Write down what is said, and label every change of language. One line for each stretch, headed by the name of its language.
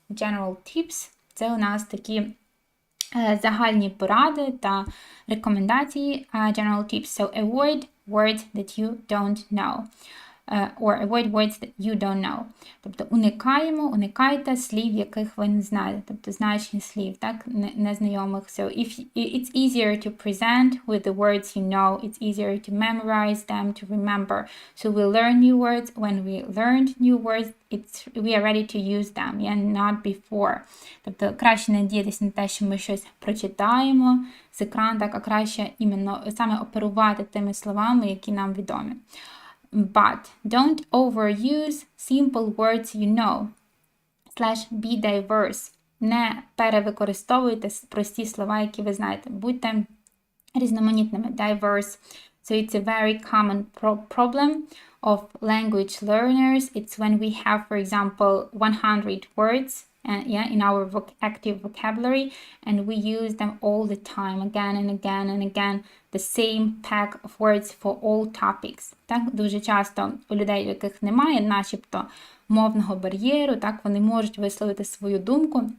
Ukrainian: General tips – це у нас такі загальні поради та рекомендації.
English: General tips. So avoid words that you don't know. Or avoid words that you don't know. Тобто уникайте слів, яких ви не знаєте, тобто значення слів, так, незнайомих. So if it's easier to present with the words you know, it's easier to memorize them, to remember. So we learn new words. When we learned new words, we are ready to use them, not before.
Ukrainian: Тобто краще надіятися на те, що ми щось прочитаємо з екрану, так, а краще іменно саме оперувати тими словами, які нам відомі.
English: But don't overuse simple words you know. /be diverse.
Ukrainian: Не перевикористовуйте прості слова, які ви знаєте. Будьте різноманітними.
English: Diverse. So it's a very common problem of language learners. It's when we have, for example, 100 words in our active vocabulary, and we use them all the time, again and again and again, the same pack of words for all topics.
Ukrainian: Так, дуже часто у людей, у яких немає начебто мовного бар'єру, так, вони можуть висловити свою думку.